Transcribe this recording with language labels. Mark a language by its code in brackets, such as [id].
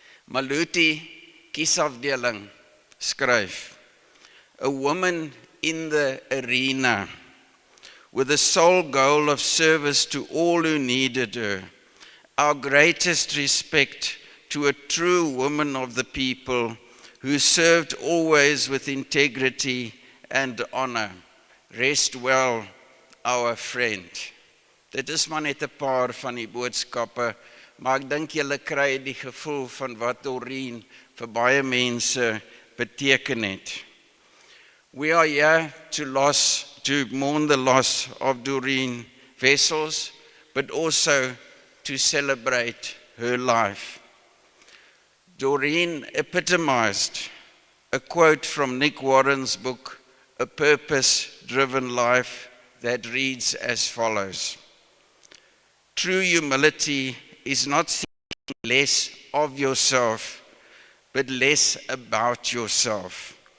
[en] Maluti [af] kiesafdeling skryf: [en] A woman in the arena with the sole goal of service to all who needed her. Our greatest respect to a true woman of the people who served always with integrity and honor. Rest well, our friend. [af] Dit is maar net 'n paar van die boodskappe, maar ek dink julle kry die gevoel van wat Doreen vir baie mense beteken het. [en] We are here to mourn the loss of Doreen Wessels, but also to celebrate her life. Doreen epitomized a quote from Nick Warren's book, A Purpose-Driven Life, that reads as follows: True humility is not thinking less of yourself, but less about yourself.